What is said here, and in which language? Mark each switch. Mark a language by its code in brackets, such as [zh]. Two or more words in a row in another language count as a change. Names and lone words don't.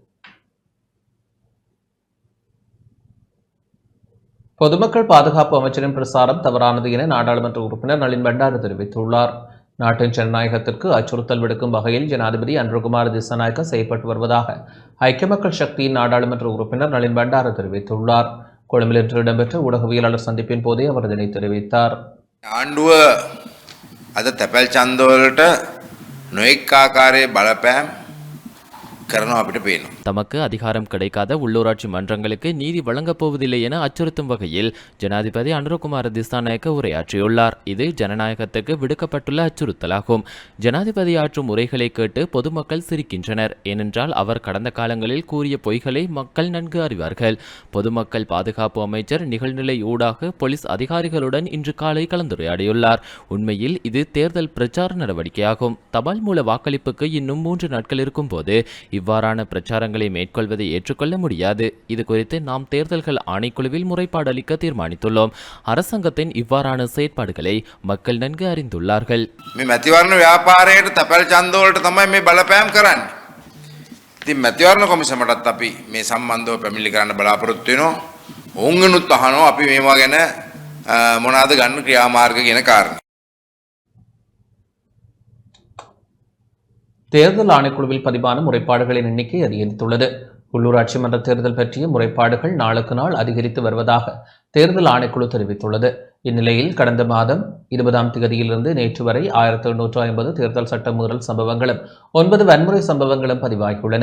[ta] பொதுமக்கள் பாதுகாப்பு அமைச்சரின் பிரசாரம் தவறானது என நாடாளுமன்ற உறுப்பினர் நளின் பண்டார தெரிவித்துள்ளார். நாட்டின் ஜனநாயகத்திற்கு அச்சுறுத்தல் விடுக்கும் வகையில் ஜனாதிபதி அன்ருகுமார் திசாநாயக்க செயல்பட்டு வருவதாக ஐக்கிய மக்கள் சக்தியின் நாடாளுமன்ற உறுப்பினர் நளின் பண்டார தெரிவித்துள்ளார். கொழும்பில் இன்று இடம்பெற்ற ஊடகவியலாளர் சந்திப்பின் போதே அவர் இதனை தெரிவித்தார். [si] ආණ්ඩුව අද තැපැල් ඡන්දවලට නොඑක් ආකාරයේ බලපෑම් කරනවා අපිට පේනවා. [ta] தமக்கு அதிகாரம் கிடைக்காத உள்ளூராட்சி மன்றங்களுக்கு நீதி வழங்கப் போவதில்லை என அச்சுறுத்தும் வகையில் ஜனாதிபதி அனுரகுமார திசாநாயக்க உரையாற்றியுள்ளார். இது ஜனநாயகத்துக்கு விடுக்கப்பட்டுள்ள அச்சுறுத்தலாகும். ஜனாதிபதி ஆற்றும் உரைகளை கேட்டு பொதுமக்கள் சிரிக்கின்றனர். ஏனென்றால் அவர் கடந்த காலங்களில் கூறிய பொய்களை மக்கள் நன்கு அறிவார்கள். பொதுமக்கள் பாதுகாப்பு அமைச்சர் நிகழ்நிலை ஊடாக போலீஸ் அதிகாரிகளுடன் இன்று காலை கலந்துரையாடியுள்ளார். உண்மையில் இது தேர்தல் பிரச்சார நடவடிக்கையாகும். தபால் மூல வாக்களிப்புக்கு இன்னும் 3 நாட்கள் இருக்கும் போது இவ்வாறான பிரச்சாரங்களை மேற்கொள்வதை ஏற்றுக்கொள்ள முடியாது. இது குறித்து நாம் தேர்தல்கள் ஆணைக்குழுவில் முறைப்பாடு அளிக்க தீர்மானித்துள்ளோம். அரசாங்கத்தின் இவ்வாறான செயற்பாடுகளை மக்கள் நன்கு அறிந்துள்ளார்கள். [si] මේ මැතිවරණ ව්‍යාපාරයට තැපැල් ඡන්ද වලට තමයි මේ බලපෑම් කරන්නේ. ඉතින් මැතිවරණ කොමිසමටත් අපි මේ සම්බන්ධව පැමිණිලි කරන්න බලාපොරොත්තු වෙනවා. ඔවුන්ගෙනුත් අහනවා අපි මේවා ගැන මොනවාද ගන්න ක්‍රියාමාර්ග කියන කාරණේ. [ta] தேர்தல் ஆணைக்குழுவில் பதிவான முறைப்பாடுகளின் எண்ணிக்கை அதிகரித்துள்ளது. உள்ளூராட்சி மன்ற தேர்தல் பற்றிய முறைப்பாடுகள் நாளுக்கு நாள் அதிகரித்து வருவதாக தேர்தல் ஆணைக்குழு தெரிவித்துள்ளது. இந்நிலையில் கடந்த மாதம் 20ஆம் தேதியிலிருந்து நேற்று வரை 1750 தேர்தல் சட்ட மீறல் சம்பவங்களும் 9 வன்முறை சம்பவங்களும் பதிவாகியுள்ளன.